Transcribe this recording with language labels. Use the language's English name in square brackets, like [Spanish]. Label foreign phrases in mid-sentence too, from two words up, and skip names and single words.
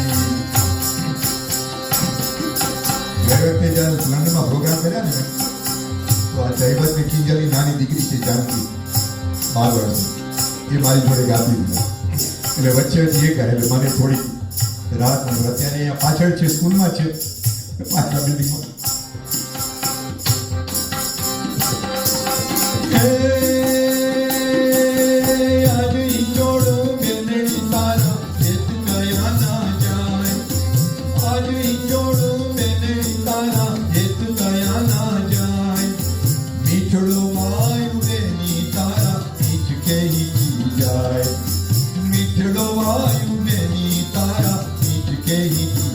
[Gujarati] ગયા વખતે જ્યારે લંડનમાં પ્રોગ્રામ કર્યા ને તો આ જયવંતની કિંજલની નાની દીકરી છે જાનકી 12 વર્ષની, એ મારી જોડે ગાતી હતી, એટલે વચ્ચે વચ્ચે એ કહે એટલે મને થોડી રાહત મળે। અત્યારે અહીંયા પાછળ છે સ્કૂલમાં છે પાછલા બિલ્ડિંગમાં। આજ ઇંજોડો બેનડી તારા ખેત ગયા ના જાએ, આજ ઇંજોડો બેનડી તારા ખેત ગયા ના જાએ, મીઠડો માયુ બેની તારા મીઠ કે હી જાએ, મીઠડો માયુ બેની તારા મીઠ કે હી